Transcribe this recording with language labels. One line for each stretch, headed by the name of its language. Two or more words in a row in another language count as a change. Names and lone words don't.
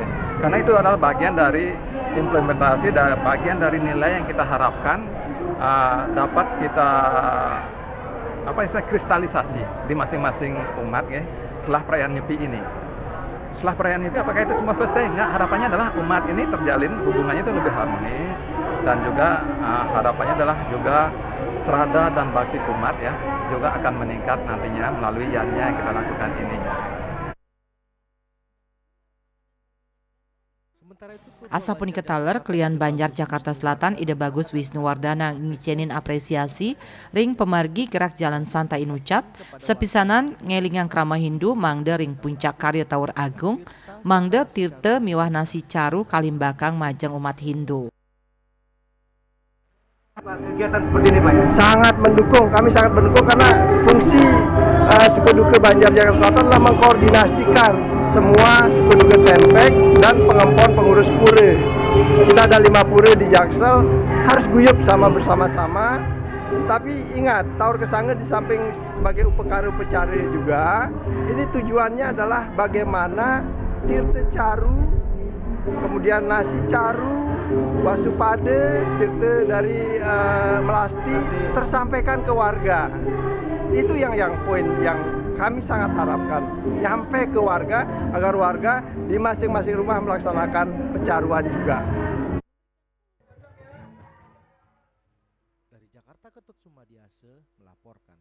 Indonesian: Karena itu adalah bagian dari implementasi dan bagian dari nilai yang kita harapkan dapat kita kristalisasi di masing-masing umat ya setelah perayaan Nyepi ini. Setelah perayaan itu apakah itu semua selesai? Enggak, harapannya adalah umat ini terjalin hubungannya itu lebih harmonis dan juga harapannya adalah juga serada dan bakti umat ya juga akan meningkat nantinya melalui yannya yang kita lakukan ini.
Balinese: Asa punika taler klian Banjar Jakarta Selatan Ide Bagus Wisnu Wardana ngicenin apresiasi ring pemargi gerak jalan santai inucap sepisanan ngelingang krama Hindu mangde ring puncak karya Taur Agung mangde tirte miwah nasi caru kalimbakang majeng umat Hindu.
Indonesian: Kegiatan seperti ini Pak ya? Kami sangat mendukung karena fungsi suku duka Banjar Jakarta Selatan adalah mengkoordinasikan semua suku duka tempek dan pengempon pengurus pura. Kita ada 5 pura di Jaksel, harus guyup bersama-sama. Tapi ingat, Taur Kesanga di samping sebagai upekara pecara juga, ini tujuannya adalah bagaimana tirte caru, kemudian nasi caru, wasupade, tirte dari melasti tersampaikan ke warga. Itu yang poin yang kami sangat harapkan nyampe ke warga agar warga di masing-masing rumah melaksanakan pecaruan juga. Dari Jakarta Ketut Sumadiase melaporkan.